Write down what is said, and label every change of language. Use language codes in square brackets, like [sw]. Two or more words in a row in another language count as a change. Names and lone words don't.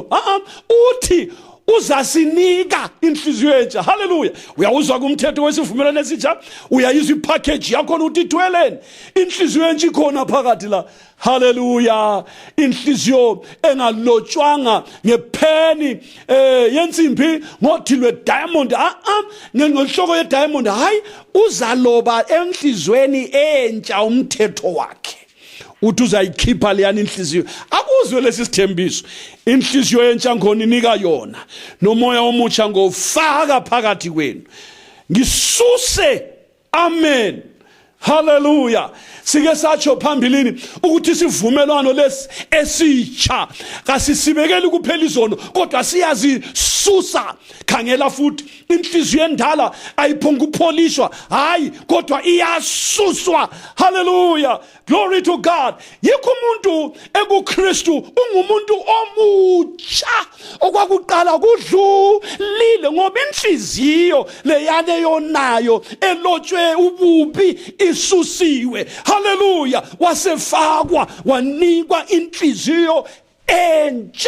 [nd] Uthi uzasinika inhliziyo entsha. Haleluya. Uyawuzwa kumthetho wesivumelwano esitsha, uyayizwa ipackage yakho ukuthi ithweleni. Inhliziyo entsha ikhona phakathi la. Haleluya. Inhliziyo engalotshwanga ngepheni yensimbi ngothilwe diamond. Ngenhloko ye diamond. Hayi, uzaloba enhlizweni entsha umthetho wakhe. Uthi uzayikhipha leyana inhliziyo. Akuzwe lesi sithembiso. Inhliziyo entsha ngoninika yona, nomoya omutsha ngofaka phakathi kwenu. Ngisuse. [en] Amen. Hallelujah. [nd] Sike satsho phambilini ukuthi sivumelwano lesi esitsha kasisibekeli kuphela izono kodwa siyazisusa. Khangela futhi inhliziyo endala ayiphonga ukupholishwa, hayi kodwa iyasuswa. [en] Hallelujah. Glory to God. [nd] Yikho umuntu ekuKristu ungumuntu omutsha okwakuqala kudlulile ngoba inhliziyo leyana yonayo elotshwe ububi isusiwe. Hallelujah. Wasefakwa wanikwa inhliziyo entsha.